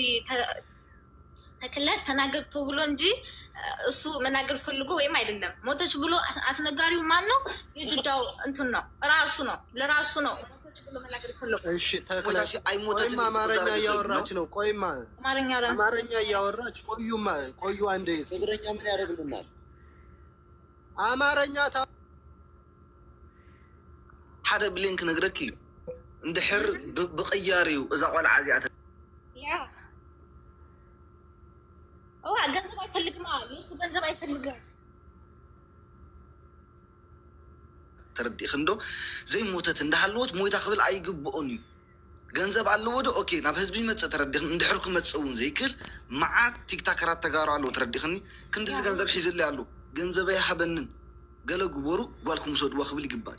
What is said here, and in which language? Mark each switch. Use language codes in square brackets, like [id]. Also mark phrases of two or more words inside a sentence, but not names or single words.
[am] ተክለ ተናገር ተብሎ እንጂ እሱ መናገር ፈልጎ ወይም አይደለም ሞተች ብሎ አስነጋሪው ማን ነው የጅዳው እንትን ነው ራሱ ነው ለራሱ ነው ሞተች ብሎ መናገር ፈልጎ እሺ ተክለ አይሞተች አማርኛ እያወራች ነው ቆይማ አማርኛ እያወራች ቆዩ አንዴ ትግርኛ ምን ያደርግልናል አማርኛ [ti] ሓደ ብሌን ክነግረኪ እንድሕር ብቅያሪው እዛ ቆልዓ እዚኣ [am] ያ ገንዘብ አይፈልግም የእሱ ገንዘብ አይፈልግም [ti] ተረዲእክ እንዶ ዘይሞተት እንዳሃለወት ሞይታ ክብል ኣይግብኦን እዩ ገንዘብ ኣለዎ ዶ ኦኬ ናብ ህዝቢ ይመፀ ተረዲእክ እንድሕር ክመፀ እውን ዘይክእል መዓት ቲክታከራት ተጋሩ ኣለዎ ተረዲእክኒ ክንዲዚ ገንዘብ ሒዝለይ ኣሎ ገንዘበይ ሃበንን ገለ ግበሩ ጓልኩም ሰድዋ ክብል ይግባእ